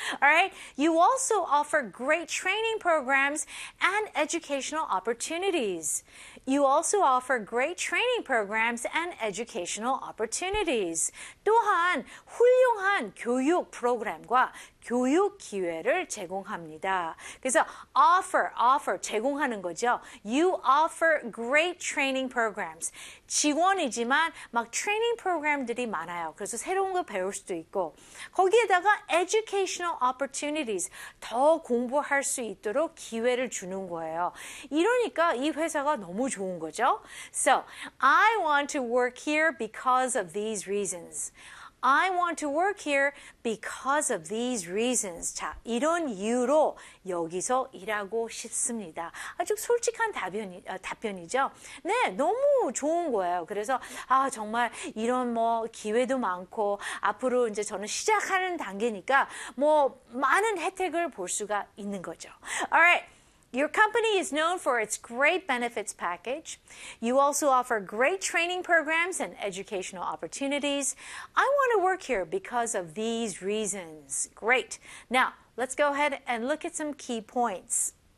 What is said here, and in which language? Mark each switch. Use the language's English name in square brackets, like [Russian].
[English] Alright, you also offer great training programs and educational opportunities. You also offer great training programs and educational opportunities. [Korean] 또한 훌륭한 교육 프로그램과 교육 기회를 제공합니다. 그래서 [English] offer [Korean] 제공하는 거죠. [English] You offer great training programs. [Korean] 직원이지만 막 training program들이 많아요. 그래서 새로운 거 배울 수도 있고 거기에다가 [English] educational opportunities [Korean] 더 공부할 수 있도록 기회를 주는 거예요. 이러니까 이 회사가 너무 좋은 거죠. [English] So, I want to work here because of these reasons. I want to work here because of these reasons. [Korean] 자, 이런 이유로 여기서 일하고 싶습니다. 아주 솔직한 답변이죠. 네, 너무 좋은 거예요. 그래서 아, 정말 이런 뭐 기회도 많고 앞으로 이제 저는 시작하는 단계니까 뭐 많은 혜택을 볼 수가 있는 거죠. [English] All right. Your company is known for its great benefits package. You also offer great training programs and educational opportunities. I want to work here because of these reasons. Great. Now, let's go ahead and look at some key points.